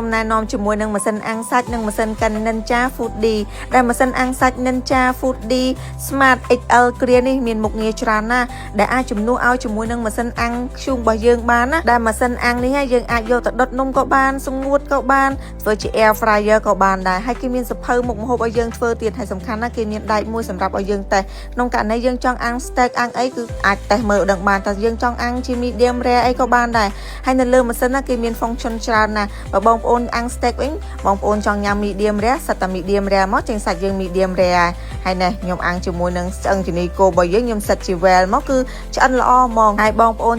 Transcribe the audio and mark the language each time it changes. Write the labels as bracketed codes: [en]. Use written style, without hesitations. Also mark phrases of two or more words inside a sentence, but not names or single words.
[km] ណែនាំជាមួយនឹងម៉ាស៊ីនអាំងសាច់និងម៉ាស៊ីនកិន Ninja Food D ដែលម៉ាស៊ីនអាំងសាច់ Ninja Food D Smart XL គ្រានេះមានមុខងារច្រើនណាស់ដែលអាចជំនួសឲ្យជាមួយនឹងម៉ាស៊ីនអាំងធ្យូងរបស់យើងបានណាដែលម៉ាស៊ីនអាំងនេះយើងអាចយកទៅដុតនំក៏បានសម្ងួតក៏បានធ្វើជា [en] air fryer [km] ក៏បានដែរហើយគេមានសភៅមុខ ម្ហូបឲ្យយើងធ្វើទៀតហើយសំខាន់ណាស់គេមានដែកមួយសម្រាប់ឲ្យយើងតេស្តក្នុងករណីយើងចង់អាំង steak អាំងអីគឺអាចតេស្តមើលដឹងបានតែយើងចង់អាំងជា [en] medium rare [km] អីក៏បានដែរហើយនៅលើម៉ាស៊ីនណាគេមាន function ច្រើនណាស់បើបងប្អូនអាំង steak វិញបងប្អូនចង់ញ៉ាំ [en] medium rare [km] សិតតែ [en] medium rare [km] មកចេញសាច់យើង [en] medium rare [km] ហើយនេះខ្ញុំអាំងជាមួយនឹងឆ្អឹងជំនីគោរបស់យើងខ្ញុំសិតជា well មកគឺឆ្អិនល្អហ្មងហើយបងប្អូន